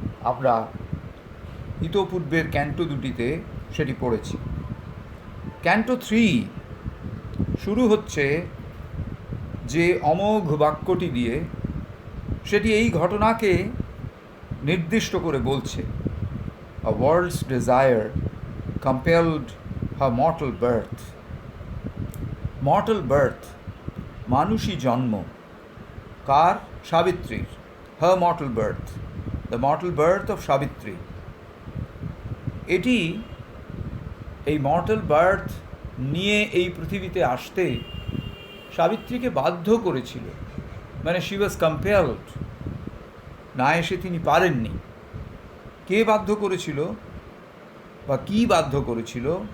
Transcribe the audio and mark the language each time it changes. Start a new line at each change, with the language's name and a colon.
Bangla: আমরা ইতোপূর্বের ক্যান্টো 2টিতে সেটি পড়েছি। ক্যান্টো 3 শুরু হচ্ছে যে অমোঘ বাক্যটি দিয়ে, সেটি এই ঘটনাকে নির্দিষ্ট করে বলছে।
English: A world's desire compelled her mortal birth. Mortal birth,
Bangla: Manushi জন্ম, কার? সাবিত্রীর।
English: Her mortal birth, the mortal birth of Savitri.
Bangla: এটি, এই মর্টাল বার্থ নিয়ে এই পৃথিবীতে আসতে সাবিত্রীকে বাধ্য করেছিল, মানে
English: she was compelled,
Bangla: না এসে তিনি পারেননি। কে বাধ্য করেছিল বা কি বাধ্য করেছিল?